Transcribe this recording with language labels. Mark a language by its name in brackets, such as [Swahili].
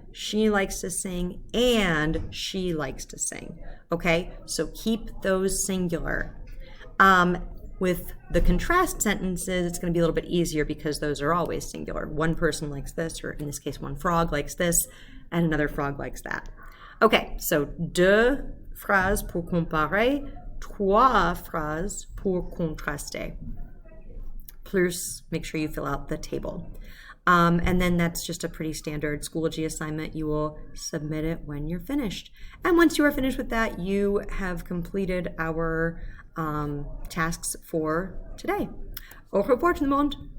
[English] She likes to sing and she likes to sing. Okay, so keep those singular. With the contrast sentences, it's going to be a little bit easier because those are always singular. One person likes this, or in this case, one frog likes this, and another frog likes that. Okay, so [French] deux phrases pour comparer, trois phrases pour contraster. [English] Plus, make sure you fill out the table. And then that's just a pretty standard Schoology assignment. You will submit it when you're finished. And once you are finished with that, you have completed our tasks for today. [French] Au revoir tout le monde.